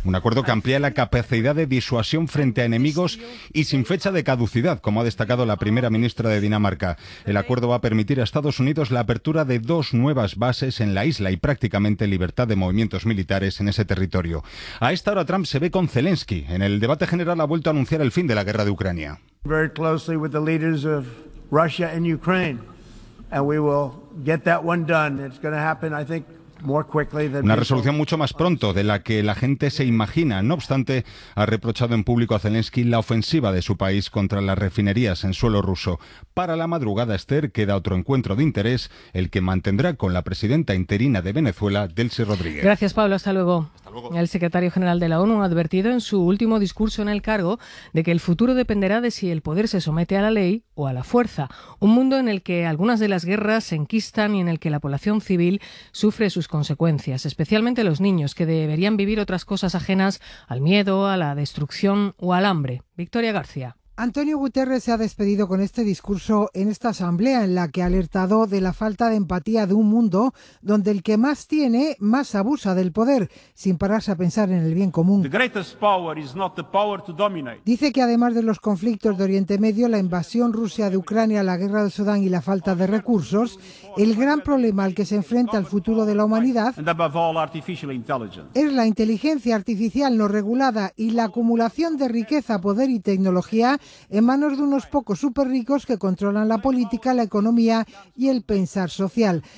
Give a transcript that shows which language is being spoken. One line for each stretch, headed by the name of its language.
Spanish: Un acuerdo que amplía la capacidad de disuasión frente a enemigos y sin fecha de caducidad, como ha destacado la primera ministra de Dinamarca. El acuerdo va a permitir a Estados Unidos la apertura de dos nuevas bases en la isla y prácticamente libertad de movimientos militares en ese territorio. A esta hora Trump se ve con Zelensky. En el debate general ha vuelto a anunciar el fin de la guerra de Ucrania.
English: Very closely with the leaders of Russia and Ukraine. And we will get that one done. It's going to happen, I think, more quickly than
Spanish: una resolución mucho más pronto de la que la gente se imagina. No obstante, ha reprochado en público a Zelensky la ofensiva de su país contra las refinerías en suelo ruso. Para la madrugada, Esther, queda otro encuentro de interés, el que mantendrá con la presidenta interina de Venezuela, Delcy Rodríguez. Gracias, Pablo. Hasta luego. El secretario general de la ONU ha advertido en su último discurso en el cargo de que el futuro dependerá de si el poder se somete a la ley o a la fuerza. Un mundo en el que algunas de las guerras se enquistan y en el que la población civil sufre sus consecuencias, especialmente los niños, que deberían vivir otras cosas ajenas al miedo, a la destrucción o al hambre. Victoria García. Antonio Guterres se ha despedido con este discurso en esta asamblea en la que ha alertado de la falta de empatía de un mundo donde el que más tiene, más abusa del poder, sin pararse a pensar en el bien común.
English: The greatest power is not the power to dominate.
Spanish: Dice que además de los conflictos de Oriente Medio, la invasión rusa de Ucrania, la guerra de Sudán y la falta de recursos, el gran problema al que se enfrenta el futuro de la humanidad es la inteligencia artificial no regulada y la acumulación de riqueza, poder y tecnología en manos de unos pocos superricos que controlan la política, la economía y el pensar social.